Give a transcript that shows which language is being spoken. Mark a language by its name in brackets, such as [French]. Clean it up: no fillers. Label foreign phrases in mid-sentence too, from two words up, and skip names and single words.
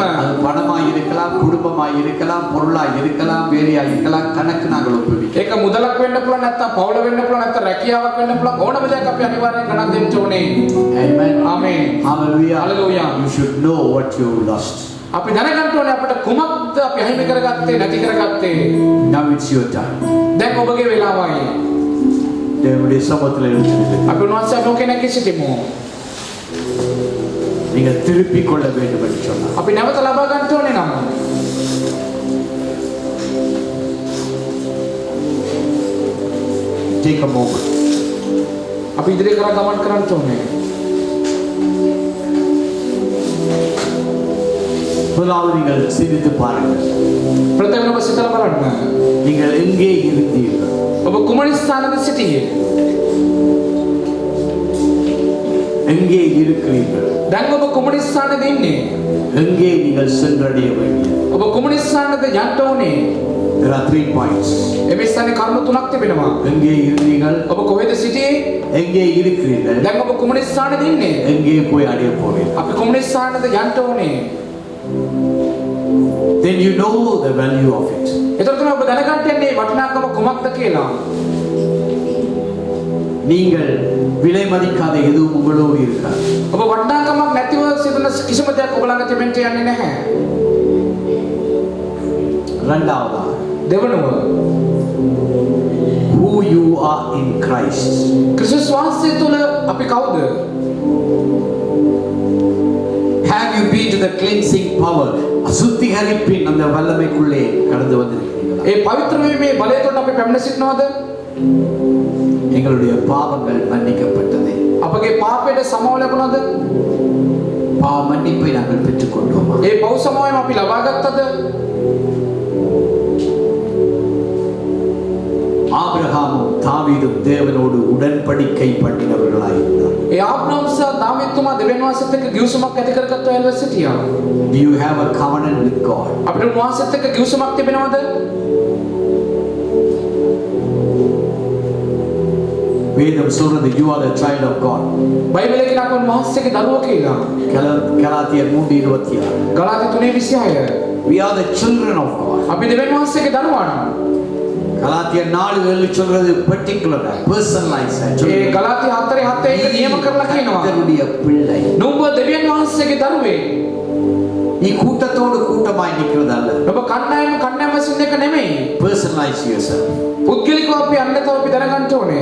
[Tamil] அது பணமாய் இருக்கலாம், குடும்பமாய் இருக்கலாம், பொருளாய் இருக்கலாம், வேலையாய் இருக்கலாம், கணக்கு நாங்கள் ஒப்புவிக்க. [Sinhala] ඒක මුදලක් වෙන්න පුළුවන් නැත්නම් පවුල වෙන්න පුළුවන් නැත්නම් රැකියාවක් වෙන්න පුළුවන් ඕනම දෙයක් අපි අනිවාර්යෙන් ගණන් දෙන්න ඕනේ. [English] Amen. [Sinhala] ආමේන්. [English] Hallelujah. Hallelujah. You should know what you lost. [Sinhala] අපි දැනගන්න ඕනේ අපට කුමක්ද අපි අහිමි කරගත්තේ නැති කරගත්තේ. [English] Now it's your time. [Sinhala] දැන් ඔබගේ වෙලාවයි. [Tamil] தேவனுடைய சமூகத்தில் இருக்கிறது. [Sinhala] අපි උන්වහන්සේ ලෝකෙනක සිටිමු. [Tamil] நீங்கள் திருப்பிக் கொள்ள வேண்டும் என்று சொன்னார். [Sinhala] අපි නැවත ලබා ගන්න ඕනේ නම් [English] Take a moment. [Sinhala] අපි ඉදිරිය කරා ගමන් කරන්න ඕනේ. [Tamil] முதலாவது நீங்கள் சிந்தித்து பாருங்கள். [Sinhala] ප්‍රථමයෙන් ඔබ සිතලා බලන්න. [Tamil] நீங்கள் எங்கே இருந்தீர்கள்? [Sinhala] ඔබ කුමන ස්ථානද සිටියේ? [Tamil] எங்கே இருக்கிறீர்கள்? [Sinhala] දැන් ඔබ කුමන ස්ථානද ඉන්නේ? [Tamil] எங்கே நீங்கள் சென்றடைய வேண்டும்? [Sinhala] ඔබ කුමන ස්ථානද යන්න ඕනේ? [English] There are 3 points. [Sinhala] එමේ ස්ථානේ කරුණු තුනක් තිබෙනවා. [Tamil] எங்கே இருந்தீர்கள்? [Sinhala] ඔබ කොහෙද සිටියේ? [Tamil] எங்கே இருக்கிறீர்கள்? [Sinhala] දැන් ඔබ කුමන ස්ථානද ඉන්නේ? [Tamil] எங்கே போய் அடைய போறீர்கள்? [Sinhala] අපි කුමන ස්ථානද යන්න ඕනේ? [English] Then you know the value of it. [Sinhala] එතකොට තමයි ඔබ දැනගන්න යන්නේ වටිනාකම කුමක්ද කියලා. [Tamil] நீங்கள் விலை மதிக்காத எதுவும் உங்களோடு இருக்காது. [Sinhala] ඔබ වටිනාකමක් නැතිව සිටින කිසිම දෙයක් ඔබ ළඟ තිබෙන්න යන්නේ නැහැ. [Tamil] இரண்டாவதா, [Sinhala] දෙවනුව [English] who you are in Christ. [Sinhala] ක්‍රිස්තුස් වහන්සේ තුල අපි කවුද? [English] Have you been to the cleansing power? [Tamil] அசுத்திகரிப்பின் அந்த வல்லமைக்குள்ளே கடந்து வந்திருக்கிறீர்களா? [Sinhala] ඒ පවිත්‍ර වීමේ බලය තුළ අපි පැමිණ සිටිනවද? [Tamil] எங்களுடைய பாவங்கள் மன்னிக்கப்பட்டது. [Sinhala] අපගේ පාපයට සමාව ලැබුණාද? [Tamil] பாவ மன்னிப்பை நாங்கள் பெற்றுக்கொண்டோமா? [Sinhala] ඒ පව් සමාවයම අපි ලබා ගත්තද? [Tamil] ஆபிரகாமும் தாவீதும் தேவனோடு உடன்படிக்கை பண்ணினவர்களாயிருந்தார். [Sinhala] ඒ ආබ්‍රහම් සහ දාවීදුතුමා දෙවියන් වහන්සේත් එක්ක ගිවිසුමක් ඇති කරගත්තු අයව සිටියා. [English] Do you have a covenant with God? [Sinhala] අපිට උන්වහන්සේත් එක්ක ගිවිසුමක් තිබෙනවද? [Tamil] வேதம் சொல்றது [English] you are the child of God. [Sinhala] බයිබලයේ කියනවා උන්වහන්සේගේ දරුවෝ කියලා. [Tamil] கலாத்தியர் 3:26. [Sinhala] ගලාති 3:26. [English] We are the children of God. [Sinhala] අපි දෙවියන් වහන්සේගේ දරුවන්. [Tamil] கலாத்தியர் 4:7 சொல்றது [English] particular personalized. [Sinhala] ඒ ගලාති 4:7 එක නියම කරලා කියනවා. [Tamil] கர்த்தருடைய பிள்ளை. [Sinhala] නුඹ දෙවියන් වහන්සේගේ දරුවේ. [Tamil] நீ கூட்டத்தோடு கூட்டமாய் நிக்கிறது அல்ல. [Sinhala] ඔබ කණ්ඩායම වශයෙන් එක නෙමෙයි. [English] Personalize yourself. [Sinhala] පුද්ගලිකව අපි අන්නතව අපි දැනගන්න ඕනේ.